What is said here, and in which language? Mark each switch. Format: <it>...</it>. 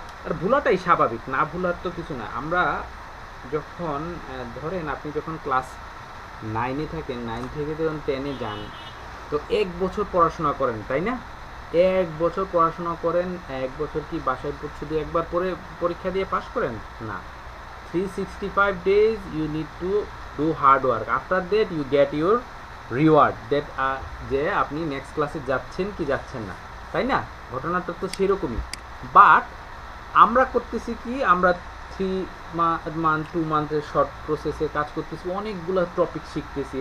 <bn>আর ভুলাটাই স্বাভাবিক, না ভুলার তো কিছু না। আমরা যখন ধরেন আপনি যখন ক্লাস 9-এ থাকেন, 9 থেকে যখন 10-এ যান, তো 1 বছর পড়াশোনা করেন, তাই না? 1 বছর পড়াশোনা করেন, 1 বছর কি বাসায় শুধু একবার পড়ে পরীক্ষা দিয়ে পাস করেন? না।</bn> <en>365 days you need to do hard work. After that you get your reward, that</en> <bn>যে আপনি নেক্সট ক্লাসে যাচ্ছেন কি যাচ্ছেন না, তাই না? ঘটনাটা তো সেরকমই। বাট আমরা করতেছি কি, আমরা 3 মান্থ 2 মান্থের শর্ট প্রসেসে কাজ করতেছি, অনেকগুলো টপিক শিখতেছি।</bn>